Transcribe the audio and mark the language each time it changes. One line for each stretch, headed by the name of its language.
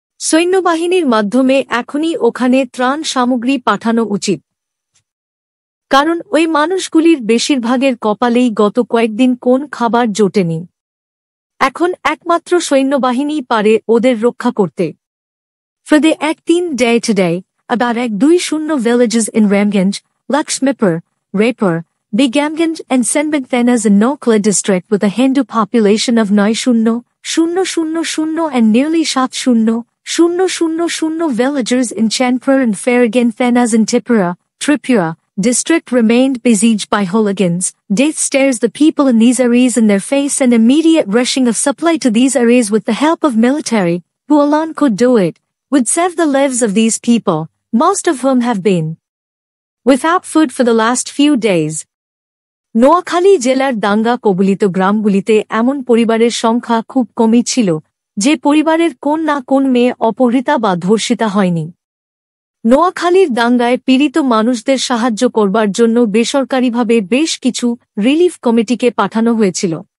Bangla: সৈন্যবাহিনীর মাধ্যমে এখনই ওখানে ত্রাণ সামগ্রী পাঠানো উচিত, কারণ ওই মানুষগুলির বেশিরভাগের কপালেই গত কয়েকদিন কোন খাবার জোটেনি। এখন একমাত্র সৈন্যবাহিনী পারে ওদের রক্ষা করতে।
English: For the 1-3 day today, about 1-2-0 villages in Ramganj, Lakshmipur, Raipur, Bigamganj and Senbagthanas in Nokla district with a Hindu population of 9-0, 000 and nearly 7,000 villagers in Chandpur and Faragan Fenas in Tripura district remained besieged by hooligans. Death stares the people in these areas in their face, and immediate rushing of supply to these areas with the help of military, who alone could do it, would save the lives of these people, most of whom have been without food for the last few days.
Bangla: Noakhali জেলার দাঙ্গা কবলিত গ্রামগুলিতে এমন পরিবারের সংখ্যা খুব কমই ছিল, যে পরিবারের কোন না কোন মেয়ে অপহৃতা বা ধর্ষিতা হয়নি। নোয়াখালীর দাঙ্গায় পীড়িত মানুষদের সাহায্য করবার জন্য বেসরকারিভাবে বেশ কিছু রিলিফ কমিটিকে পাঠানো হয়েছিল।